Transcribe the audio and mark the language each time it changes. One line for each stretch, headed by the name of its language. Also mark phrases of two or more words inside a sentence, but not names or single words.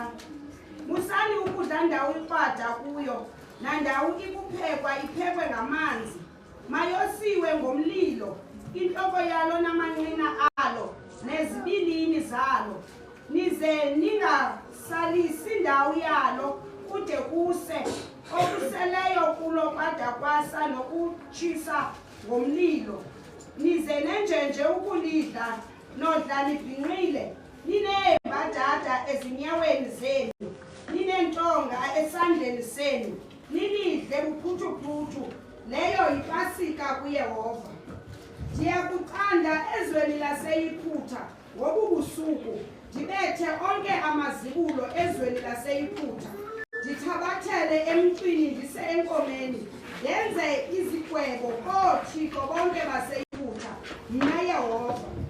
Xhosa: Musani ukudla ndawo iqada kuyo nandawo ikuphekwa iphekwe ngamanzi mayosiwe ngomlilo inhloko yalo namanqina alo nezibilini zalo nize ningasalisi indawo yalo kude kuse okuseleyo kulo kwada kwasa nokutshisa ngomlilo. Nize nenjenje ukulidla nodla libhinqile nineembadada ezinyaweni zenu ninentonga esandleni senu nilidle buphuthuphuthu. Leyo yipasika kuYehova. Ndiyakuqanda ezweni laseYiphutha ngobubusuku ndibethe onke amazibulo ezweni laseYiphutha. Ndithabathele emntwini ndise enkomeni ndenze izigwebo koothixo bonke baseYiphutha mna Yehova.